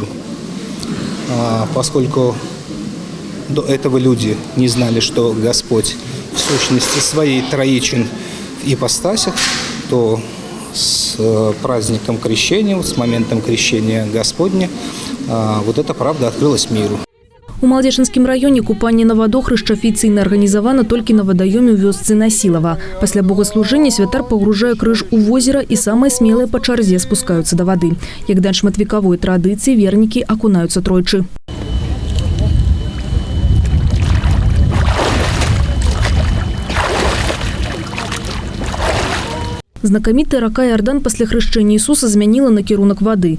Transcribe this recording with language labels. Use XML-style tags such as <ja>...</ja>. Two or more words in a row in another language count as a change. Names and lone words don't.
<ru>Поскольку до этого люди не знали, что Господь в сущности своей троичен в ипостасях, то с праздником крещения, с моментом крещения Господня, вот эта правда открылась миру.</ru> <be>У Малдзешынскім раёне купанне на вадохрышча афіцыйна арганізавана толькі на вадаёме ў вёсцы Насілава. Пасля богаслужэння святар пагружае крыж у возера, і самыя смелыя па чарзе спускаюцца да вады. Як да шматвекавой традыцыі, вернікі акунаюцца тройчы. Знакамітая рака Иордан пасля хрышчэння Ісуса змяніла накірунак вады.</be>